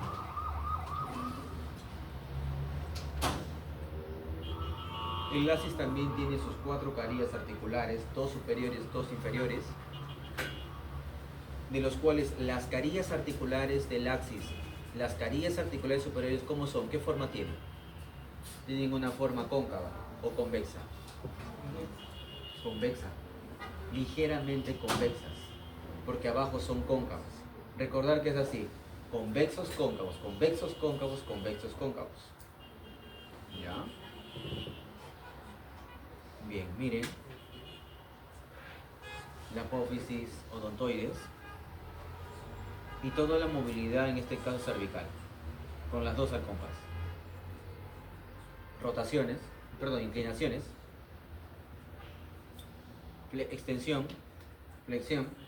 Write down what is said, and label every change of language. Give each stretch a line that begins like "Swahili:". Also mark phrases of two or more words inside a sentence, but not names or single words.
Spanish: El axis también tiene sus 4 carillas articulares, 2 superiores, 2 inferiores, de los cuales las carillas articulares del axis, las carillas articulares superiores, ¿cómo son? ¿Qué forma tienen? Tienen una forma cóncava o convexa. Convexa, ligeramente convexas, porque abajo son cóncavas. Recordar que es así: convexos, cóncavos, convexos, cóncavos, convexos, cóncavos. ¿Ya? Bien, miren. La apófisis odontoides y toda la movilidad, en este caso cervical, con las 2 al compás. Inclinaciones, extensión, flexión,